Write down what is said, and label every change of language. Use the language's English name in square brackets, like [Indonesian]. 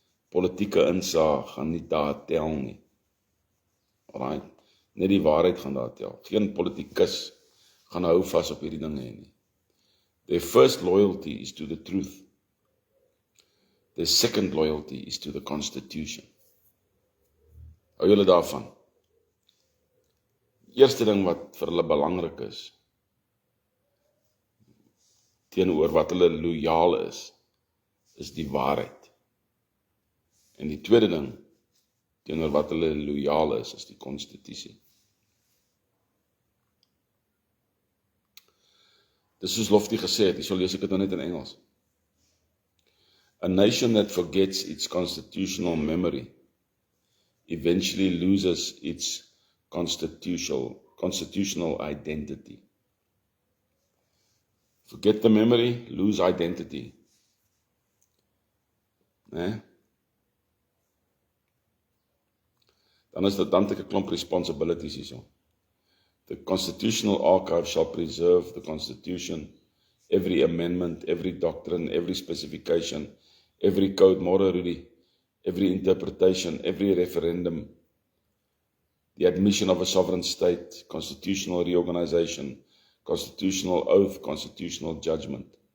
[Afrikaans] Politieke insaag gaan nie daar tel nie. Alright? Net die waarheid gaan daar tel. Geen politikus gaan hou vas op hierdie dinge nie. [English] Their first loyalty is to the truth. Their second loyalty is to the Constitution. [Afrikaans] Hou julle daarvan? Eerste ding wat vir hulle belangrik is, teenoor wat hulle loyaal is die waarheid. En die tweede ding, teenoor wat hulle loyaal is die konstitusie. Dis soos Lofty gesê het, so lees ek dit nou net in Engels. [English] A nation that forgets its constitutional memory eventually loses its constitutional identity. Forget the memory, lose identity. [Afrikaans] Nee? Dan het ek 'n klomp responsibilities hierso. [English] The Constitutional Archive shall preserve the Constitution, every amendment, every doctrine, every specification, every code morality, every interpretation, every referendum, the admission of a sovereign state, constitutional reorganization, constitutional oath, constitutional judgment,